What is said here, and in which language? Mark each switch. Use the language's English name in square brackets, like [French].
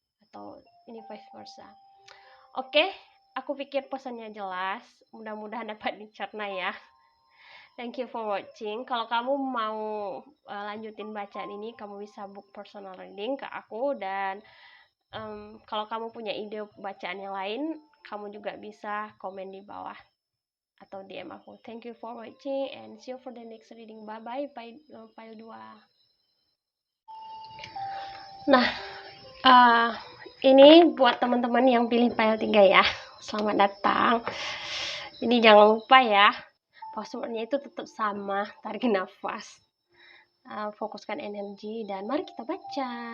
[Indonesian] atau ini vice versa. Oke, aku pikir pesannya jelas, mudah-mudahan dapat dicerna ya. [English] Thank you for watching. [Indonesian] Kalau kamu mau lanjutin bacaan ini, kamu bisa [English] book personal reading [Indonesian] ke aku, dan kalau kamu punya ide bacaan yang lain, kamu juga bisa komen di bawah atau DM aku. [English] Thank you for watching and see you for the next reading. Bye bye file 2. [Indonesian] Nah, ini buat teman-teman yang pilih file 3 ya. Selamat datang. Jadi jangan lupa ya, passwordnya itu tetap sama, tarik nafas, fokuskan energi, dan mari kita baca.